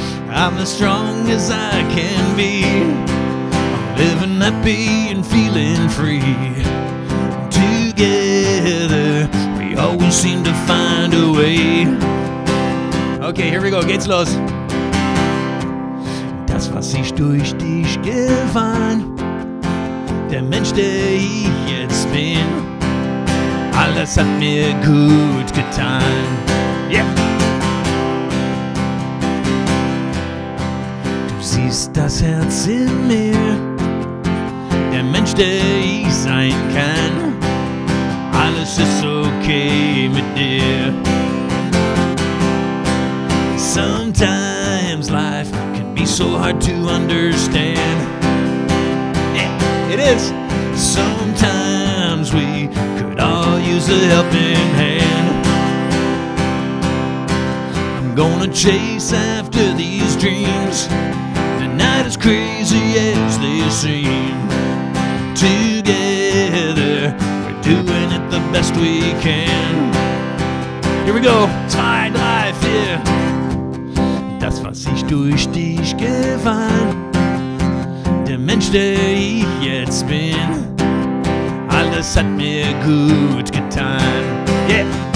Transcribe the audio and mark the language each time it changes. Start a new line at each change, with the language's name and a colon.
English: I'm as strong as I can be. I'm living happy and feeling free. Together, we always seem to find a way. Okay, here we go.
German: Geht's los. Das, was ich durch dich gewann, der Mensch, der ich jetzt bin, alles hat mir gut getan. Yeah. Du siehst das Herz in mir, der Mensch, der ich sein kann. Alles ist okay mit dir.
English: Sometimes life can be so hard to understand. Yeah, it is. Sometimes we could all use a helping hand. I'm gonna chase after these dreams. The night is crazy as they seem. Together, we're doing it the best we can. Here we go. Tide life, yeah.
German: Das, was ich durch dich gewann, der Mensch, der ich jetzt bin, alles hat mir gut getan. Yeah.